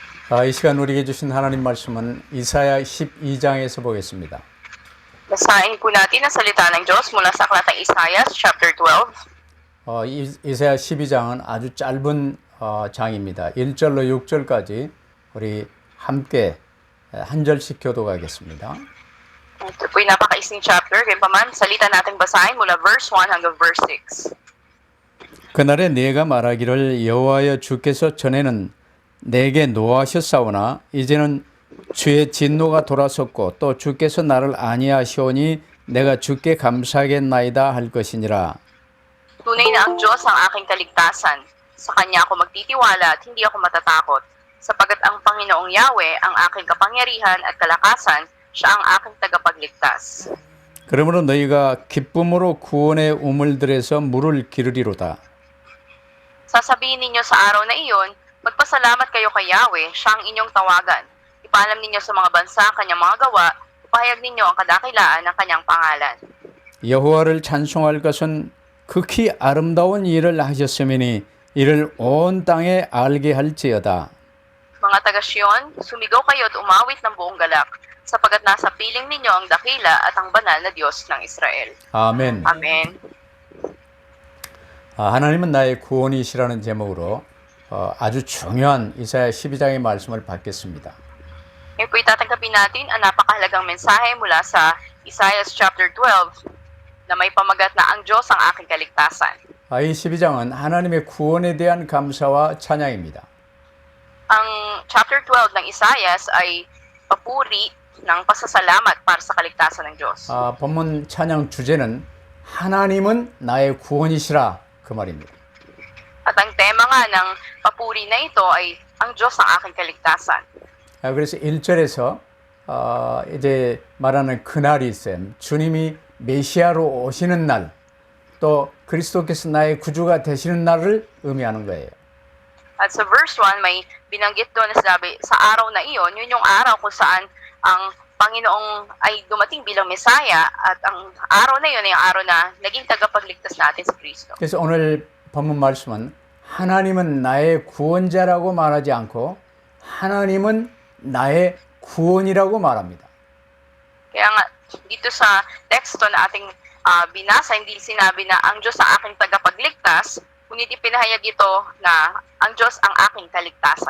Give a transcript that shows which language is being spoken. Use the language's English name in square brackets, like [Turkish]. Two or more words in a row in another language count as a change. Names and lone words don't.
[Korean] 이 시간 우리에게 주신 하나님 말씀은 이사야 12장에서 보겠습니다. [Filipino] Basahin po natin ang salita ng Diyos mula sa Aklatang Isaiah, chapter 12. [Korean] 이사야 12장은 아주 짧은 장입니다. 1절로 6절까지 우리 함께 한 절씩 교독하겠습니다. [Filipino] Ito po yung napakaising chapter. Kaya paman, salita natin basahin mula verse 1 hanggang verse 6. [Korean] 그날에 네가 말하기를 여호와여 주께서 전에는 내게 노하셨사오나 이제는 주의 진노가 돌아섰고 또 주께서 나를 아니하시오니 내가 주께 감사하겠나이다 할 것이니라. [Filipino] Tunay na ang Diyos ang aking kaligtasan. Sa Kanya ako magtitiwala at hindi ako matatakot. Sapagat ang Panginoong Yahweh ang aking kapangyarihan at kalakasan, siya ang aking tagapagligtas. [Korean] 그러므로 너희가 기쁨으로 구원의 우물들에서 물을 기르리로다. [Filipino] Sasabihin ninyo sa araw na iyon, magpasalamat kayo kay Yahweh, siya ang inyong tawagan. Ipaalam ninyo sa mga bansa ang kanyang mga gawa, ipahayag ninyo ang kadakilaan ng kanyang pangalan. [Korean] 여호와를 찬송할 것은 극히 아름다운 일을 하셨음이니 이를 온 땅에 알게 할지어다. [Filipino] Mga taga-Siyon, sumigaw kayo at umawit ng buong galak, sapagat nasa piling ninyo ang dakila at ang banal na Diyos ng Israel. [Korean] 아멘. [Filipino] Amen. [Korean] 하나님은 나의 구원이시라는 제목으로 아주 중요한 이사야 12장의 말씀을 받겠습니다. [Filipino] Ngayon po itatanggapin natin ang napakahalagang mensahe mula sa Isaiah chapter 12 na may pamagat na ang Diyos ang aking kaligtasan. [Korean] 이 12장은 하나님의 구원에 대한 감사와 찬양입니다. [Filipino] Ang chapter 12 ng Isaiah ay papuri ng pasasalamat para sa kaligtasan ng Diyos. [Korean] 본문 찬양 주제는 하나님은 나의 구원이시라 그 말입니다. [Filipino] At ang tema nga ng papuri na ito ay ang Diyos ang aking kaligtasan. [Korean] 그래서 1절에서 이제 말하는 그날이 있어요. 주님이 메시아로 오시는 날, 또 그리스도께서 나의 구주가 되시는 날을 의미하는 거예요. [Filipino] At sa verse 1, may binanggit doon na sinabi, sa araw na iyon, yun yung araw kung saan ang Panginoong ay dumating bilang Mesaya at ang araw na yun ay ang araw na naging tagapagligtas natin si Kristo. [Korean] 그래서 오늘 본문 말씀은 하나님은 나의 구원자라고 말하지 않고 하나님은 나의 구원이라고 말합니다. [Filipino] Kaya nga, dito sa teksto na ating binasa, hindi sinabi na ang Diyos ang aking tagapagligtas, ngunit ipinahayag ito na ang Diyos ang aking kaligtasan.